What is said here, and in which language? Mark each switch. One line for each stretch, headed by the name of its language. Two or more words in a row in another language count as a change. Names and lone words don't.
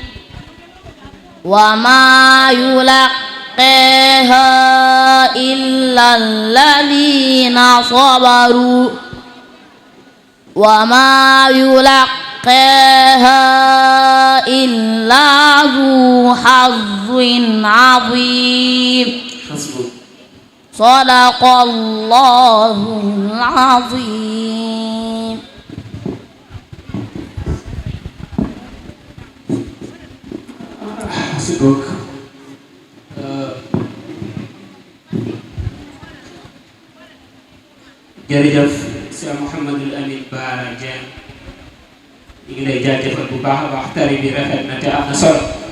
Arabic: وما يلقاها إلا الذين صبروا وما يلقاها إلا ذو حظ عظيم صدق الله العظيم.
Wolof: jërëjëf Cheikh Mouhamadul Amin Bara Dieng ñu ngi lay jaajëfal bu baax a baax tari bi rafet na te am na solo